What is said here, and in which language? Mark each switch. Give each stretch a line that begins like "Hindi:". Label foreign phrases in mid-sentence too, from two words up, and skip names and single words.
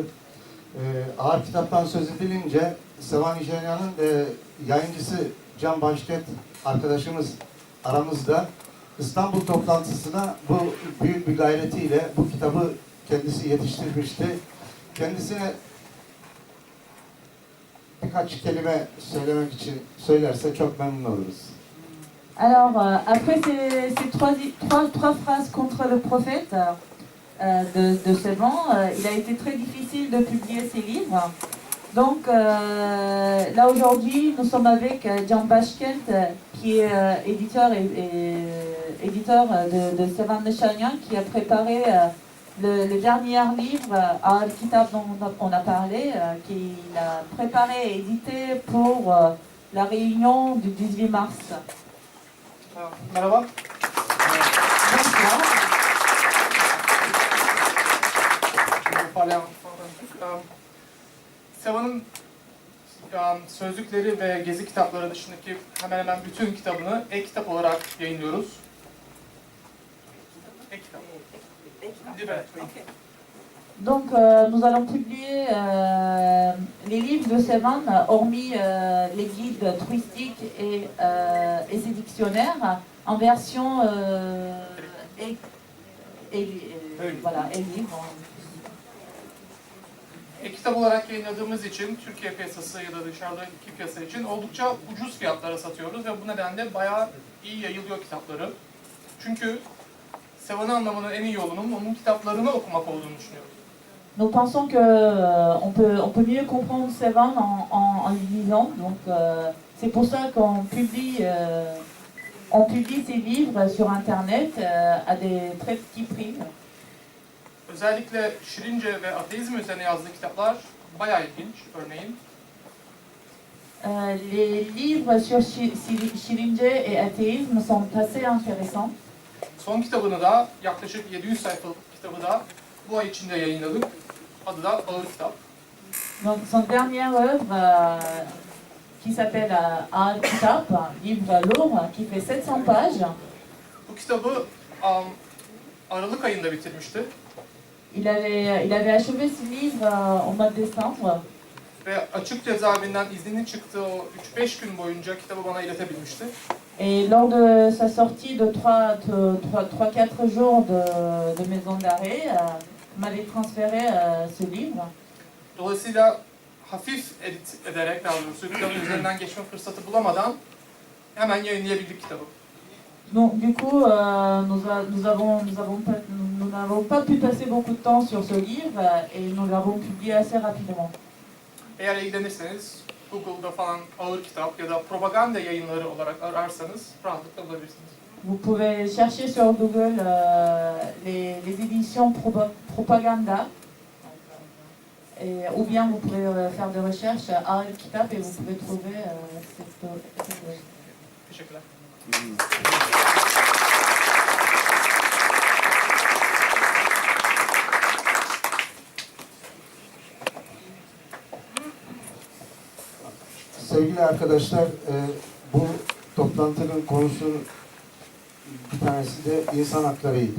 Turkish: Ağır kitaptan söz edilince Sevan Nişanyan'ın yayıncısı Can Başket arkadaşımız aramızda İstanbul toplantısına bu büyük bir gayretiyle bu kitabı kendisi yetiştirmişti. Kendisine birkaç kelime söylemek için söylerse çok memnun oluruz.
French: Alors, après ces trois phrases contre le prophète de Sévan, il a été très difficile de publier ses livres. Donc là aujourd'hui, nous sommes avec Jan Bashkent, qui est éditeur éditeur de Sévan Nechanian, qui a préparé le dernier livre, Al-Kitab dont on a parlé, qu'il a préparé et édité pour la réunion du 18 mars.
Turkish: Merhaba.
French: Bonsoir.
Turkish: Sevan'ın sözlükleri ve gezi kitapları dışındaki hemen hemen bütün kitabını e-kitap olarak yayınlıyoruz. E-kitap.
French: Donc nous allons publier les livres de Sévan, hormis les guides touristiques et ses dictionnaires, en version voilà, e-livre.
Turkish: E-kitap olarak yayınladığımız için Türkiye piyasası ya da dışarıdaki piyasa için oldukça ucuz fiyatlara satıyoruz ve bu nedenle bayağı iyi yayılıyor kitapları. Çünkü Sevan'ı anlamanın en iyi yolunun onun kitaplarını okumak olduğunu düşünüyoruz.
French: Nous pensons que on peut mieux comprendre Sévan en le lisant, donc c'est pour ça qu'on publie ces livres sur internet à des très petits prix.
Turkish: Özellikle Şirince ve ateizm üzerine yazdığı kitaplar bayağı ilginç. Örneğin
French: Les livres sur Şirince et athéisme sont assez intéressants.
Turkish: son kitabını da yaklaşık 700 sayfalık kitabı da bu ay içinde yayınladık. Adı da Ağır Kitap.
French: Donc son dernière œuvre qui s'appelle Al-Kitab, livre lourd, qui fait 700 pages.
Turkish: Bu kitabı Aralık ayında bitirmişti.
French: Il avait achevé ce livre au mois de décembre.
Turkish: Ve açık cezaevinden izninin çıktığı o 3-5 gün boyunca kitabı bana iletebilmişti.
French: Et lors de sa sortie de 3-4 jours de maison d'arrêt, m'avait transféré ce livre.
Turkish: Dolayısıyla hafif edit ederek, daha doğrusu kitabın üzerinden geçme fırsatı bulamadan hemen yayınlayabildik kitabı.
French: Donc du coup, nous n'avons pas pu passer beaucoup de temps sur ce livre et nous l'avons publié assez rapidement.
Turkish: Eğer ilgilenirseniz Google'da falan Ağır Kitap ya da propaganda yayınları olarak ararsanız rahatlıkla bulabilirsiniz.
French: Vous pouvez chercher sur Google les éditions Propaganda, ou bien vous pouvez faire des recherches à Al-Kitab et vous pouvez trouver cette œuvre.
Turkish: Teşekkürler. Sevgili arkadaşlar, bu toplantının konusu bir tanesi de insan haklarıydı.